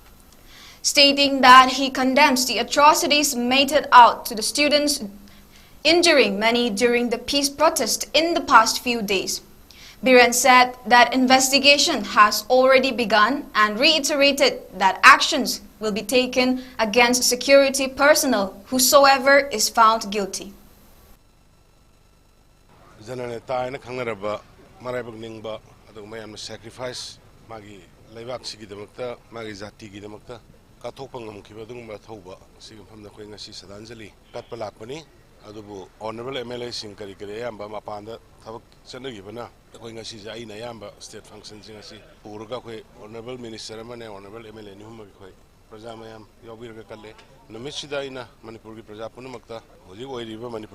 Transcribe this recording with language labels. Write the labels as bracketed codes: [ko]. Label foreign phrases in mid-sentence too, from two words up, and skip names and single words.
[en] Stating that he condemns the atrocities meted out to the students, injuring many during the peace protest in the past few days. Biren said that investigation has already begun and reiterated that actions will be taken against security personnel whosoever is found guilty. [mni] Jananeta ina khangnaraba maraibak ningba adu mayamna sacrifice magi leibak sigi damakta magi jati gi damakta kathokpa ngamkhiba dungba thauba sigam famna khoi ngasi sadanjali katpa lakpani adubu [en] honorable MLA [mni] sing kari kari ayamba mapanda thabak chanagibana khoi ngasi ja aina ayamba [en] state function [mni] sing asi puruga khoi [en] honorable minister [mni] amane [en] honorable MLA [mni] ni humma khoi praja mayam yobiraga kalle numisida ina manipur gi praja punamakta hoji oiriba manipur